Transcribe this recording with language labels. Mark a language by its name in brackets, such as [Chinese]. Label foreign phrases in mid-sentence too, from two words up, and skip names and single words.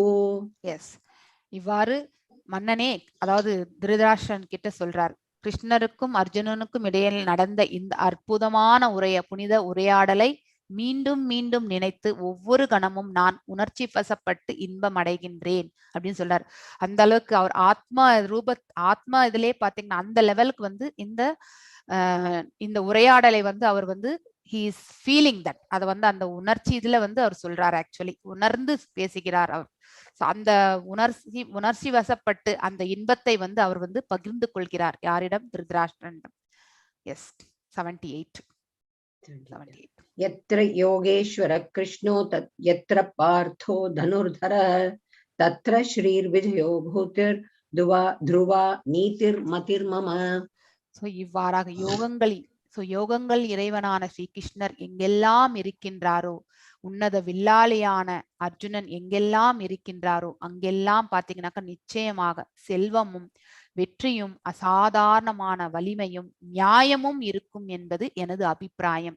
[Tamil] எஸ் இவ்வாறு மன்னனே, அதாவது திருதராஷ்டிரன் கிட்ட சொல்றார், கிருஷ்ணருக்கும் அர்ஜுனனுக்கும் இடையில் நடந்த இந்த அற்புதமான புனித உரையாடலை மீண்டும் மீண்டும் நினைத்து ஒவ்வொரு கணமும் நான் உணர்ச்சி வசப்பட்டு இன்பம் அடைகின்றேன் அப்படின்னு சொல்றார். அந்த அளவுக்கு அவர் ஆத்மா இதுலயே பாத்தீங்கன்னா அந்த லெவலுக்கு வந்து இந்த உரையாடலை வந்து அவர் வந்து [English] he is feeling that, [Tamil] அதை வந்து அந்த உணர்ச்சி இதுல வந்து அவர் சொல்றார். ஆக்சுவலி உணர்ந்து பேசுகிறார் அவர். அந்த உணர்ச்சி வசப்பட்டு அந்த இன்பத்தை வந்து அவர் வந்து பகிர்ந்து கொள்கிறார். யாரிடம்? திருதராஷ்டிரனிடம். எஸ் 78. [Sanskrit] यत्र योगेश्वर कृष्णो यत्र पार्थो धनुर्धर तत्र श्रीर्विजयो भूतिर् ध्रुवा नीतिर्मतिर्मम. [Tamil] இவ்வாறாக யோகங்கள் இறைவனான ஸ்ரீ கிருஷ்ணர் எங்கெல்லாம் இருக்கின்றாரோ, உன்னத வில்லாளியான அர்ஜுனன் எங்கெல்லாம் இருக்கின்றாரோ அங்கெல்லாம் பாத்தீங்கன்னாக்கா நிச்சயமாக செல்வமும் வெற்றியும் அசாதாரணமான வலிமையும் நியாயமும் இருக்கும் என்பது எனது அபிப்பிராயம்.